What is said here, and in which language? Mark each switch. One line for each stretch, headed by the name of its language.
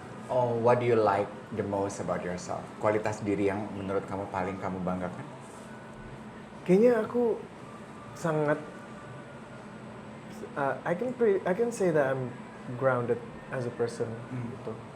English: Oh, what do you like the most about yourself?
Indonesian: Kualitas diri yang menurut kamu paling kamu banggakan? Kayaknya aku sangat
English: I can say that I'm grounded as a person
Indonesian: gitu.